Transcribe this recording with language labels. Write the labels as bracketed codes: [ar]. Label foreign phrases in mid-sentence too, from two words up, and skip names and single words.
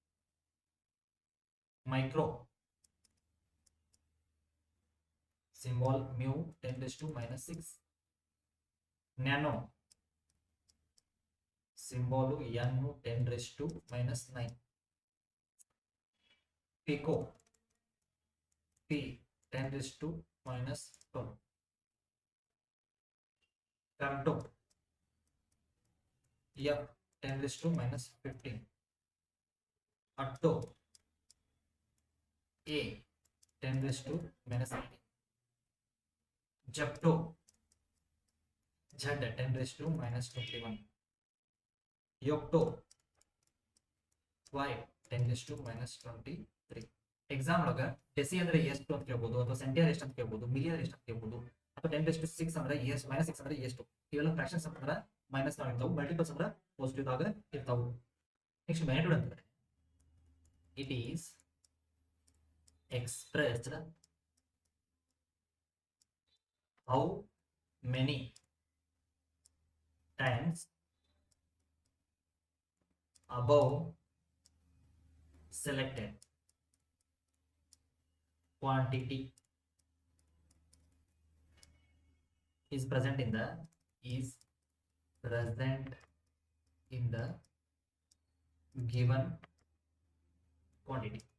[en] micro, symbol mu 10⁻6. nano, C symbol n 10⁻⁹. ಪಿಕೋ p 10⁻12. femto f 10⁻15. atto a 10⁻18. Jepto Z 10⁻21. Yocto Y 10⁻23. [kn] ಎಕ್ಸಾಮ್ ಒಳಗ ಡೆಸಿ ಅಂದ್ರೆ ಎಷ್ಟು ಅಂತ ಕೇಳ್ಬೋದು, ಅಥವಾ ಸೆಂಟಿಯರ್ ಎಷ್ಟು ಅಂತ ಕೇಳ್ಬೋದು, ಮಿಲಿಯನ್ ಎಷ್ಟು ಅಂತ ಕೇಳ್ಬೋದು, ಅಥವಾ 10⁻6 ಅಂದ್ರೆ ಎಷ್ಟು, -6 ಅಂದ್ರೆ ಎಷ್ಟು. ಇವೆಲ್ಲ ಫ್ರಾಕ್ಷನ್ಸ್ ಅಂತಂದ್ರೆ ಮೈನಸ್ ನಾವ್ ಇರ್ತಾವು, ಮಲ್ಟಿಪಲ್ಸ್ ಅಂದ್ರೆ ಪಾಸಿಟಿವ್ ಆಗ ಇರ್ತಾವು. [en] next magnitude ಅಂತಂದ್ರೆ it is expressed how many times above selected quantity is present in the given quantity.